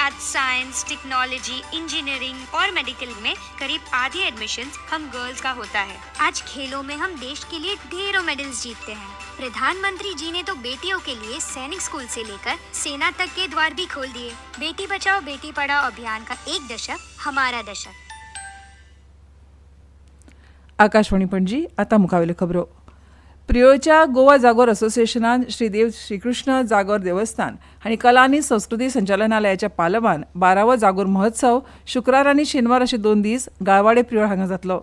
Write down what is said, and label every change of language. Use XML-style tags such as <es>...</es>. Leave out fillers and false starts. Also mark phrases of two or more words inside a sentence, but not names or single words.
<hi>आज साइंस, टेक्नोलॉजी, इंजीनियरिंग और मेडिकल में करीब आधी एडमिशन हम गर्ल्स का होता है। आज खेलों में हम देश के लिए ढेरों मेडल्स जीतते हैं। प्रधानमंत्री जी ने तो बेटियों के लिए सैनिक स्कूल से लेकर सेना तक के द्वार भी खोल दिए। बेटी बचाओ बेटी पढ़ाओ अभियान का एक दशक हमारा दशक।</hi> <kok>आकाशवाणी पणजी. आता मुखावेल्यो खबरो. प्रियोच्या गोवा जागोर असोसिएशनान श्रीदेव श्रीकृष्ण जागोर देवस्थान आनी कला आनी संस्कृती संचालनालयाच्या पालवान 12वो जागोर महोत्सव शुक्रार आनी शेनवार अशे 2 दीस गाळवाडे प्रियोळ हांगा जातलो.</kok>